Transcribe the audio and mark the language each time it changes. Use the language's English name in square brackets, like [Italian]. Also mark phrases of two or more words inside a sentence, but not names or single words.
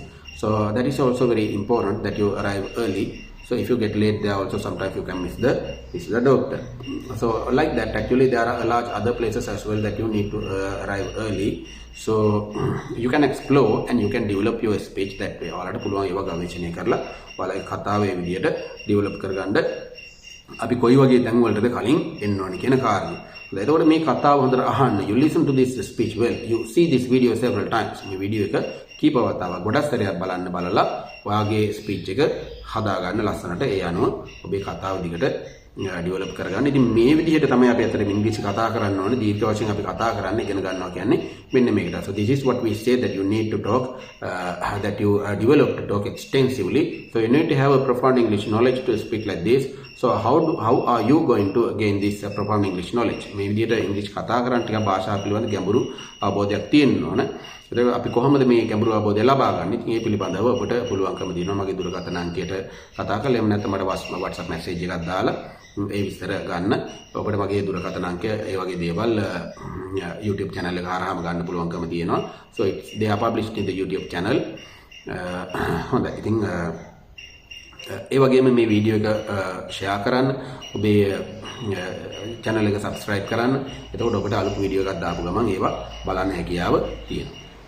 [English] So that is also very important that you arrive early. So if you get late there also, sometimes you can miss the doctor. So like that, actually there are a large other places as well that you need to arrive early. So you can explore and you can develop your speech that way. [Sinhala] ඔයාලට පුළුවන් ඒවා ගවේෂණය කරලා ඔයාලගේ කතාවේ විදියට develop කරගන්න අපි කොයි වගේ තැන් වලටද කලින් එන්න ඕනේ කියන කාරණය. එතකොට මේ කතාව හොඳට අහන්න. [English] You listen to this speech well. You see this video several times. [Sinhala] මේ වීඩියෝ එක කීප වතාවක් ගොඩක් සැරයක් බලලා ඔයාගේ ස්පීච් එක හදාගන්න ලස්සනට ඒ අනුව ඔබේ කතාව දිගට ඩෙවලොප් කරගන්න. ඉතින් මේ විදිහට තමයි අපි අතට ඉංග්‍රීසි කතා කරන්න ඕනේ. දීර්ඝ වශයෙන් අපි කතා කරන්න ඉගෙන ගන්නවා කියන්නේ මෙන්න මේකට. [English] So this is what we say, that you need to talk, that you develop to talk extensively. So you need to have a profound English knowledge to speak like this. So how are you going to gain this profound English knowledge? [Sinhala] මේ විදිහට ඉංග්‍රීසි කතා කරන්න ටිකක් භාෂාව පිළිබඳ ගැඹුරු අවබෝධයක් තියෙන්න ඕන. ඒක අපි කොහොමද මේ ගැඹුරු අවබෝධය ලබා ගන්න? ඉතින් මේ පිළිබඳව ඔබට පුළුවන්කම දෙනවා මගේ දුරකථන අංකයට කතා කරලා, එහෙම නැත්නම් මට WhatsApp message එකක් දාලා ඒ විස්තර ගන්න. ඔබට මගේ දුරකථන අංකය ඒ වගේ දේවල් YouTube channel එක හරහාම ගන්න පුළුවන්කම තියෙනවා. [English] So they are published in the YouTube channel. හොඳයි. [Sinhala] ඉතින් ඒ වගේම මේ වීඩියෝ එක ෂෙයා කරන්න, ඔබේ channel එක subscribe කරන්න. එතකොට ඔබට අලුත් වීඩියෝ එකක් දාපු ගමන් ඒවා බලන්න හැකියාව තියෙනවා.